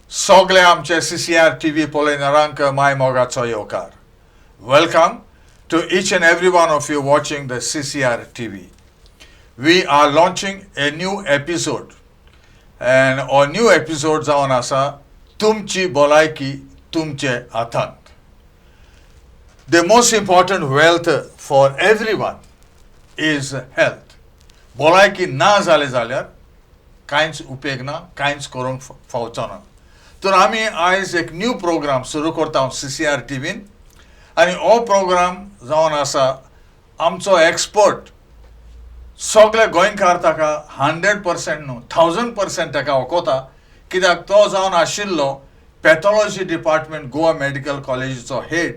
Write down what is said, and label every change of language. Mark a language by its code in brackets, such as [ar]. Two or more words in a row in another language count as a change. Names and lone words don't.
[kok] सगळे आमचे CCR TV पळयणाऱ्यांक माय मोगाचो येवकार. [en] Welcome to each and every one of you watching the CCR TV. We are launching a new episode, and our new episode [kok] जावन आसा [en] Tumchi Bolaiki Tumchea Hatant. The most important wealth for everyone is health. [kok] Bolaiki ना जाले जाल्यार कांयच उपेग ना, कांयच करूंक फावचो ना. तर आमी आयज एक [en] new program [kok] सुरू करता CCR TVन आनी हो प्रोग्राम जावन आसा आमचो एक्सपर्ट सगळे गोंयकार ताका 100% न्हू 1000% ताका वखोता कित्याक तो जावन आशिल्लो [en] pathology department [kok] गोवा मेडिकल कॉलेजीचो हेड.